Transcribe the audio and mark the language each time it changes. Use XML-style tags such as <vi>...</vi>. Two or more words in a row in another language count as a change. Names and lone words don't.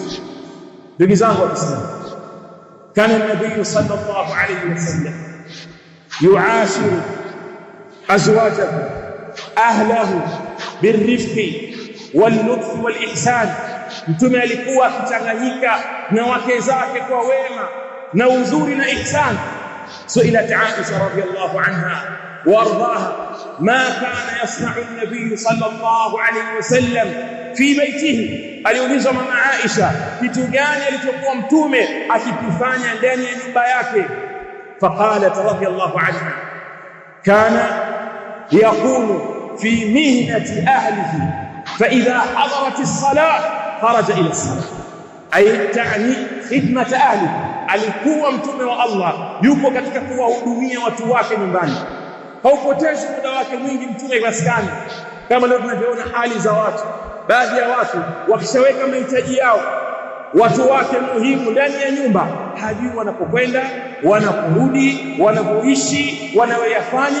<sw>Ndugu zangu wa Kiislamu,</sw> <ar>كان النبي صلى الله عليه وسلم يعاشر أزواجه أهله بالرفق واللطف والإحسان.</ar> <sw>Mtume alikuwa akichanganyika na wake zake kwa wema na uzuri na ihsan.</sw> <ar>سئلت عائشة رضي الله عنها وأرضاها ما كان يصنع النبي صلى الله عليه وسلم في بيته,</ar> <sw>aliulizwa mama Aisha kitu gani alichokuwa mtume akifanya ndani ya nyumba yake.</sw> <ar>فقالت رضي الله عنها كان يكون في مهنة أهله فإذا حضرت الصلاة خرج إلى الصلاة أي تعني خدمة أهل.</ar> <sw>Alikuwa mtume wa Allah yupo katika kuwahudumia watu wake nyumbani, haupotezi muda wake mwingi mtume maskani. Kama leo tunavyoona hali za watu, baadhi ya watu wakishaweka mahitaji yao, watu wake muhimu ndani ya nyumba, hajui wanapokwenda, wanaporudi, wanavyoishi, wanayoyafanya.</sw>